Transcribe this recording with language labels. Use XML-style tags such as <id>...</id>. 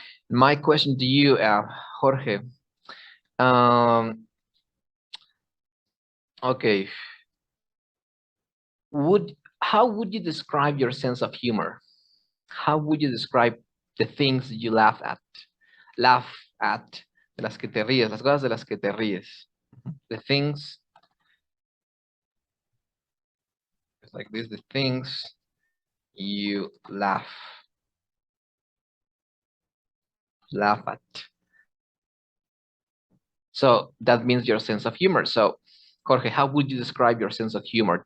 <en>My question to you, Jorge. Okay. How would you describe your sense of humor? How would you describe the things you laugh at? Laugh at,</en> <es>de las que te ríes, las cosas de las que te ríes.</es> <en>The things, it's like this, the things you laugh at. So that means your sense of humor. So, Jorge, how would you describe your sense of humor?</en>